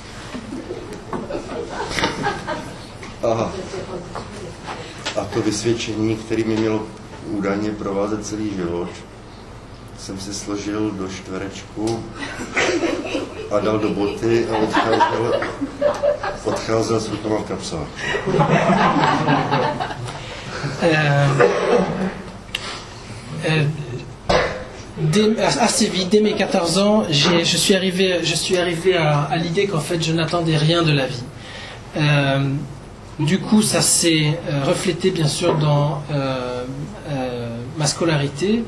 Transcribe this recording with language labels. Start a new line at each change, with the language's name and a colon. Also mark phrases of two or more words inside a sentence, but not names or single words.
Czech: A to vysvědčení, které mi mělo údajně provázet celý život, jsem si složil do čtverečku a dal do boty a odcházel s rukama v kapsách.
French: Assez vite, dès mes 14 ans, je suis arrivé à l'idée qu'en fait je n'attendais rien de la vie. Du coup, ça s'est reflété bien sûr dans ma scolarité.